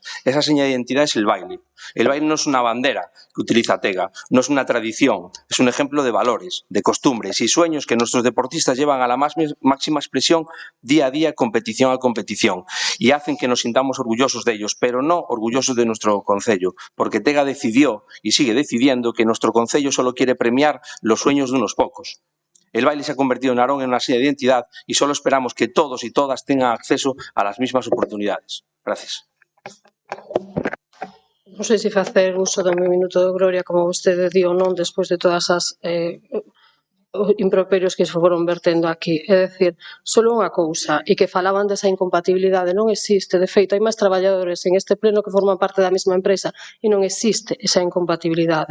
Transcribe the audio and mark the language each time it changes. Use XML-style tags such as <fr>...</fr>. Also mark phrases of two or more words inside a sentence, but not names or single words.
<es>Esa seña de identidad es el baile. El baile no es una bandera que utiliza TEGA, no es una tradición, es un ejemplo de valores, de costumbres y sueños que nuestros deportistas llevan a la máxima expresión día a día, competición a competición, y hacen que nos sintamos orgullosos de ellos, pero no orgullosos de nuestro concello, porque TEGA decidió y sigue decidiendo que nuestro concello solo quiere premiar los sueños de unos pocos. El baile se ha convertido en Narón en una seña de identidad y solo esperamos que todos y todas tengan acceso a las mismas oportunidades. Gracias.</es> <gl>Non sei se facer uso do meu minuto de gloria como vostede di ou non despois de todas as improperios que se foron vertendo aquí. É dicir, só unha cousa, e que falaban desa incompatibilidade, non existe. De feito, hai máis traballadores en este pleno que forman parte da mesma empresa e non existe esa incompatibilidade.</gl>